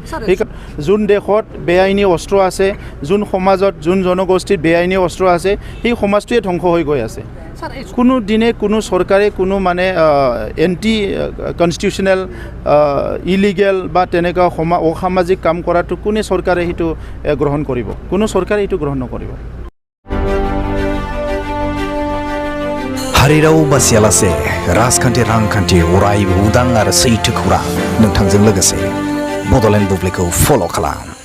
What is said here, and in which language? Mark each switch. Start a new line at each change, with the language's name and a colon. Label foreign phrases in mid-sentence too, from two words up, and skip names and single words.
Assamese: সেইকাৰণে যোন দেশত বেআইনী অস্ত্ৰ আছে, যোন সমাজত, যোন জনগোষ্ঠীত বেআইনী অস্ত্ৰ আছে, সেই সমাজটোৱে ধ্বংস হৈ গৈ আছে। কোনো দিনে কোনো চৰকাৰে কোনো মানে
English: anti constitutional, illegal
Assamese: বা তেনেকুৱা অসামাজিক কাম কৰাটো কোনে চৰকাৰে সেইটো গ্ৰহণ কৰিব? কোনো চৰকাৰে এইটো গ্ৰহণ নকৰিব।
Bodo: हारिराव बासियालासे राजखान्थि रांखान्थि अरायबो उदां आरो सैथो खौरां नोंथांजों लोगोसे बड'लेण्ड बुब्लिखौ फल' खालाम।